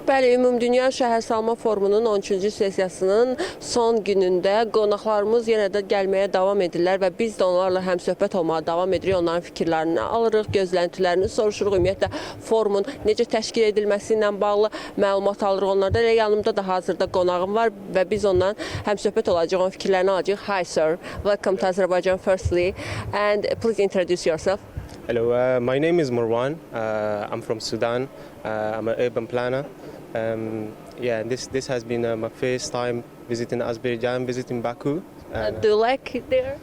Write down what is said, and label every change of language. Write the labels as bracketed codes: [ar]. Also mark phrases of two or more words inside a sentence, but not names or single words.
[az] Bəli, Ümumdünya Şəhərsalma Forumunun 13-cü sessiyasının son günündə qonaqlarımız yenə də gəlməyə davam edirlər və biz də onlarla həmsöhbət olmağa davam edirik. Onların fikirlərini alırıq, gözləntilərini soruşuruq. Ümumiyyətlə, forumun necə təşkil edilməsi ilə bağlı məlumat alırıq onlardan. Elə yanımda da hazırda qonağım var və biz ondan həmsöhbət olacağıq, onun fikirlərini alacağıq. [en] Hi sir, welcome to Azerbaijan firstly and please introduce yourself. Hello, my name is Marwan. I'm from Sudan. I'm an urban planner. This has been my first time visiting Azerbaijan, visiting Baku. Do you like it there?